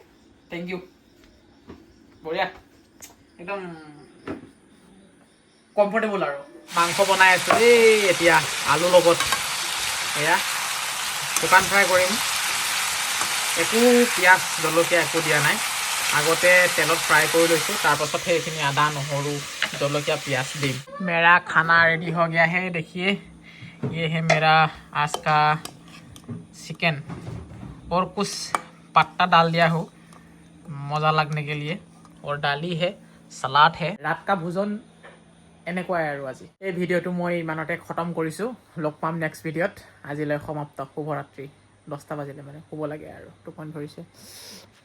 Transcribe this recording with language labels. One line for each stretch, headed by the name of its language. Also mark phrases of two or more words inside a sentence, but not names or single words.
English: thank you
Assamese: বঢ়িয়া একদম কমফৰ্টেবল আৰু মাংস বনাই আছোঁ এতিয়া আলুৰ লগত এয়া শুকান ফ্ৰাই কৰিম একো পিঁয়াজ জলকীয়া একো দিয়া নাই আগতে তেলত ফ্ৰাই কৰি লৈছোঁ তাৰপাছত সেইখিনি আদা নহৰু জলকীয়া পিঁয়াজ দিম
Hindi: मेरा खाना रेडी हो गया है देखिए ये है मेरा आज का चिकन और कुछ पत्ता डाल दिया हो मज़ा लगने के लिए और दाली है सलाद है रात का भोजन
Assamese: এনেকুৱাই আৰু আজি এই ভিডিঅ'টো মই ইমানতে খতম কৰিছোঁ লগ পাম নেক্সট ভিডিঅ'ত আজিলৈ সমাপ্ত শুভৰাত্ৰি 10টা বাজিলে মানে শুব লাগে আৰু টোপনি ধৰিছে